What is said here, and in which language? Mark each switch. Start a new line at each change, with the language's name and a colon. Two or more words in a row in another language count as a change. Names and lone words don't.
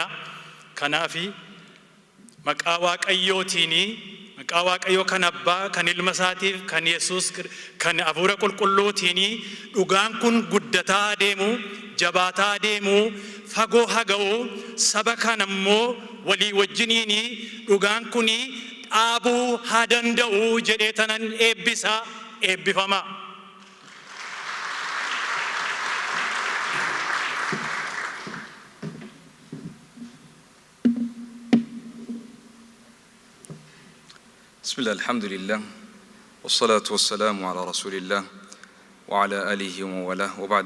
Oromo: Kanaafi maqaa Waaqayyootiini, maqaa Waaqayyoo kan Abbaa, kan Ilma isaatiif, kan Yesuus, kan Hafuura Qulqulluutiini dhugaan kun guddataa deemu, jabaataa deemu, fagoo haga'u, saba kana immoo walii wajjiniini dhugaan kuni dhaabuu haa danda'u jedhee tanan eebbisa, eebbifama.
Arabic: بسم الله الحمد لله والصلاة والسلام على رسول الله وعلى آله وموالاه وبعد.